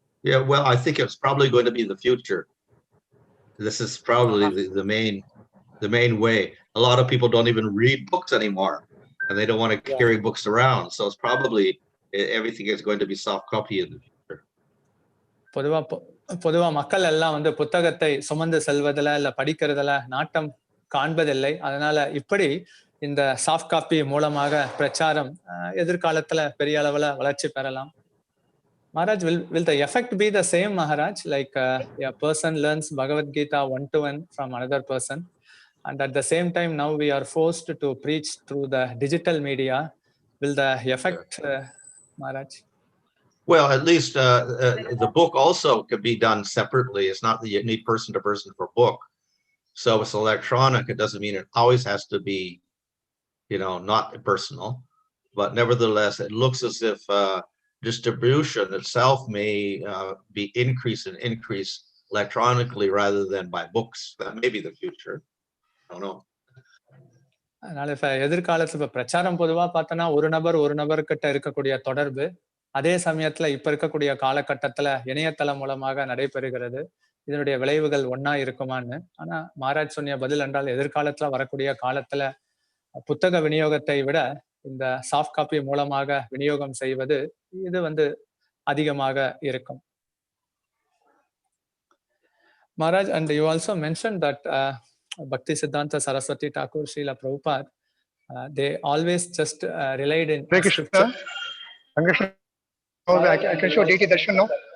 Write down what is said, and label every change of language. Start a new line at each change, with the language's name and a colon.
English: Yeah, well, I think it's probably going to be the future. This is probably the main way. A lot of people don't even read books anymore, and they don't want to carry books around. So it's probably everything is going to be soft copy in the future.
Tamil: பொதுவா மக்கள் எல்லாம் புத்தகத்தை சுமந்து செல்வதில் இல்ல படிக்கிறதுல நாட்டம் காண்பதில்லை. அதனால இப்படி இந்த சாஃப்ட் காப்பி மூலமாக பிரச்சாரம் எதிர்காலத்துல பெரிய அளவுல வளர்ச்சி பெறலாம்.
English: Maharaj, will the effect be the same, Maharaj? Like a person learns Bhagavad-gita one-to-one from another person, and at the same time now we are forced to preach through the digital media. Will the effect, Maharaj? Well, at least the book also could be done separately. It's not that you need person to person for book. So it's electronic. It doesn't mean it always has to be, not personal. But nevertheless, it looks as if distribution itself may be increased electronically rather than by books. That may be the future. I don't know.
Tamil: அதனால இப்ப எதிர்காலத்துல பிரச்சாரம் பொதுவா பார்த்தோன்னா ஒரு நபர்கிட்ட இருக்கக்கூடிய தொடர்பு அதே சமயத்துல இப்ப இருக்கக்கூடிய காலகட்டத்துல இணையதளம் மூலமாக நடைபெறுகிறது. இதனுடைய விளைவுகள் ஒன்னா இருக்குமான்னு. ஆனா மகாராஜ் சொன்னிய பதில் என்றால் எதிர்காலத்துல வரக்கூடிய காலத்துல புத்தக விநியோகத்தை விட இந்த சாஃப்ட் காப்பி மூலமாக விநியோகம் செய்வது இது அதிகமாக இருக்கும்.
English: Maharaj, and you also mentioned that Bhaktisiddhanta Sarasvati Thakur, Srila Prabhupada, they always just relied in scripture. I can show DT Darshan now.